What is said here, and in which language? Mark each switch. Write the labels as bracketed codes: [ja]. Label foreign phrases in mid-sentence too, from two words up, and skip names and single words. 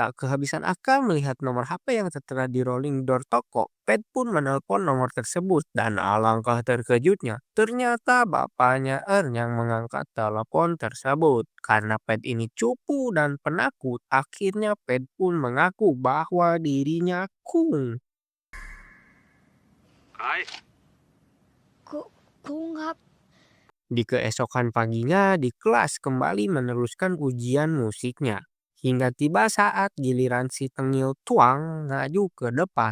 [id] Tak kehabisan akal melihat nomor HP yang tertera di rolling door toko, Pet pun menelpon nomor tersebut dan alangkah terkejutnya. Ternyata bapaknya Ern yang mengangkat telepon tersebut. Karena Pet ini cupu dan penakut, akhirnya Pet pun mengaku bahwa dirinya kung. [th] ใคร คุ้งครับ [id] Di keesokan paginya, di kelas kembali meneruskan ujian musiknya. Hingga tiba saat giliran si Tengil Tuang ngaju ke depan.